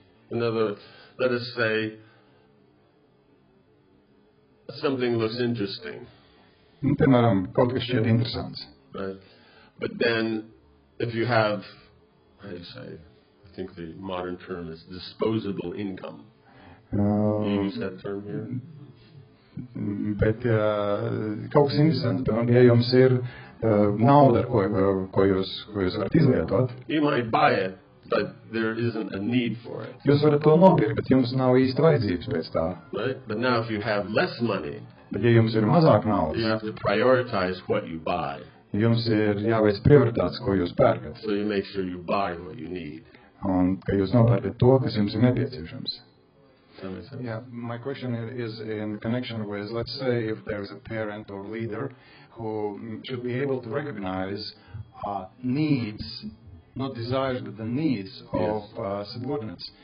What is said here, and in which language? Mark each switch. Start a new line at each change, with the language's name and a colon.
English: Another, let us say, something looks interesting.
Latvian: Piemēram, kaut kas šķiet interesants.
English: Right? But then, if you have, how do you say, I think the modern term is disposable income. You use that term here?
Latvian: Bet kaut kas interesants, piemēram, ja jums ir nauda, ko jūs varat izlietot.
English: You might buy it, but there isn't a need for it.
Latvian: Jūs varat to nopirkt, bet jums nav īsti vajadzības pēc tā.
English: Right? But now if you have less money,
Latvian: Bet ja jums ir mazāk
English: you
Latvian: naudas,
English: have to prioritize what you buy.
Latvian: jums ir jāveic prioritātes, ko jūs pērkat.
English: So you make sure you buy what you need.
Latvian: Un ka jūs nopērkat to, kas jums ir nepieciešams.
English: Does that make sense? Yeah, my question is in connection with, let's say, if there is a parent or leader who should be able to recognize needs, not desires, but the needs of subordinates.